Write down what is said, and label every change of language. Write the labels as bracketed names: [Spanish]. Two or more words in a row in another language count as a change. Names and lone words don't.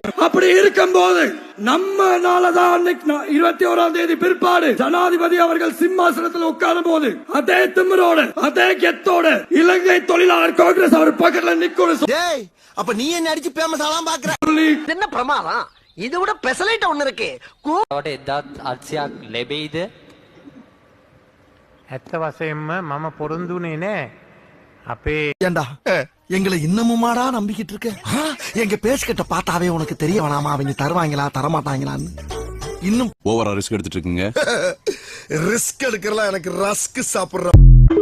[Tamil] அப்படி இருக்கும் போது நம்மனாலதான் 21ஆம் தேதி பிற்பாடு ஜனாதிபதி அவர்கள் சிம்மாசனத்தில் உட்காரும் போது அதே திமிரோட அதே கெத்தோட இலங்கை தொழிலாளர் காங்கிரஸ் அவர் பக்கத்துல நிக்கணும். அப்ப நீ என்ன அடிச்சு பேமஸ் ஆலாம் பாக்குற? என்ன பிரமாதம்? இது விட பெசலைட் ஒண்ணு இருக்கு. [Sinhala] එදත් අත්සයක් ලැබෙයිද? ඇත්ත වශයෙන්ම මම පොරොන්දුනේ නෑ. අපේ [Tamil] ஏண்டா எங்களை இன்னமுமாடா நம்பிக்கிட்டு இருக்க? எங்க பேசிக்கிட்ட பார்த்தாவே உனக்கு தெரிய வேணாமா அவங்க தருவாங்களா தரமாட்டாங்களான்னு? இன்னும் ஓவரா ரிஸ்க் எடுத்துட்டு இருக்கீங்க. ரிஸ்க் எடுக்கிறலாம் எனக்கு ரஸ்க் சாப்பிடுற